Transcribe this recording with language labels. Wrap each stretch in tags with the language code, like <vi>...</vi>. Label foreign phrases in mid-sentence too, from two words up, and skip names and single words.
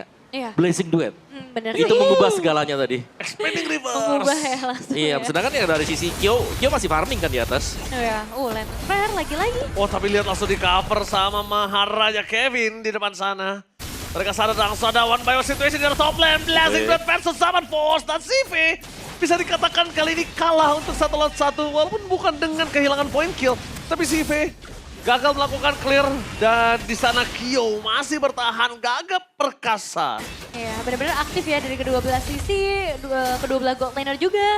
<id>Iya. Blazing Duet. Bener Itu sih. mengubah segalanya tadi. Expanding Rivers. Mengubah ya langsung Iya, ya. sedangkan yang dari sisi Kyo masih farming kan di atas. Oh ya,</id> <en>lane flare</en> <id>lagi-lagi. Oh tapi lihat langsung di cover sama Maharaja Kevin di depan sana. Mereka sadar langsung ada</id> <en>one by one situation</en> <id>di</id> <en>top lane.</en> <id>Blazing Duet versus Zaman Force dan CV. Bisa dikatakan kali ini kalah untuk 1 lawan 1 walaupun bukan dengan kehilangan</id> <en>point kill.</en> <id>Tapi CV gagal melakukan clear dan di sana Kyo masih bertahan gagap perkasa. Ya, benar-benar aktif ya dari kedua belah sisi, kedua belah</id> <en>gold laner</en> <id>juga.</id>